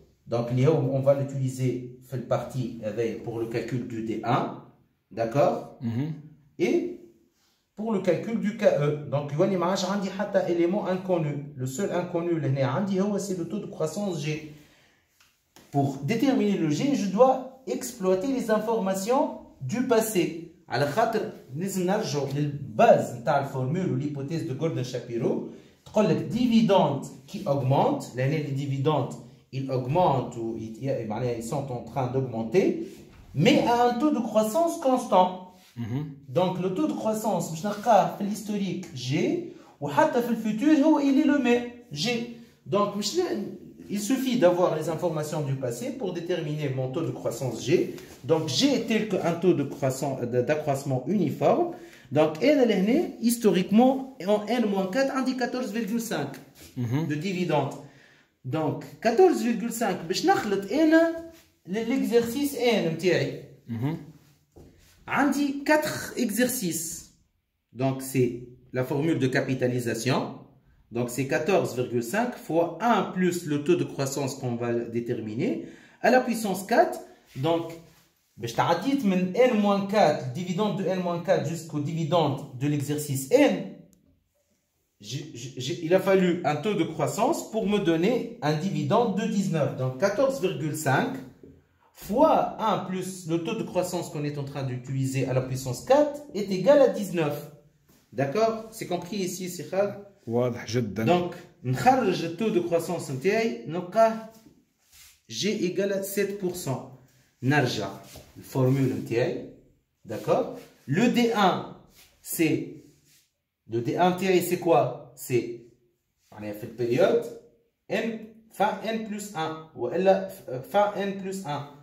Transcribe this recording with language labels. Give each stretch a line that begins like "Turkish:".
French: Donc on va l'utiliser dans la partie pour le calcul du D1, d'accord? Et pour le calcul du KE. Donc il y a un élément inconnu. Le seul inconnu c'est le taux de croissance G. Pour déterminer le G, je dois exploiter les informations du passé.
Arabic: على خاطر لازم نرجعوا للباز نتاع الفورمول وال
French: hypothèse de Gordon-Shapiro
Arabic: تقول لك
French: dividendes qui augmentent. L'année des dividendes ils augmentent ou ils sont en train d'augmenter mais à un taux de croissance constant. Donc le taux de croissance
Arabic: باش نلقاه في
French: l'historique G
Arabic: وحتى في الفوتور هو
French: il est le même G. Donc il suffit d'avoir les informations du passé pour déterminer mon taux de croissance G. Donc G est tel qu'un taux d'accroissement uniforme. Donc N historiquement en N-4 on dit 14,5 de dividendes. Donc 14,5
Arabic: باش نخلط انا
French: l'exercice N نتاعي.
Arabic: عندي
French: 4 exercices. Donc c'est la formule de capitalisation. Donc c'est 14,5 fois 1 plus le taux de croissance qu'on va déterminer à la puissance 4. Donc, je t'ai dit N-4, dividende de N-4 jusqu'au dividende de l'exercice N. Il a fallu un taux de croissance pour me donner un dividende de 19. Donc 14,5 fois 1 plus le taux de croissance qu'on est en train d'utiliser à la puissance 4 est égal à 19. D'accord? C'est compris ici, c'est Khal?
Arabic: واضح جدا.
French: Donc,
Arabic: نخرج
French: le taux de croissance
Arabic: نتاعي نلقاه
French: G égale à 7%.
Arabic: نرجع الفورمule نتاعي.
French: D'accord? Le D1 c'est le D1
Arabic: نتاعي
French: c'est quoi? C'est
Arabic: يعني في البيريود
French: N fin N plus 1
Arabic: وإلا
French: fin N plus 1.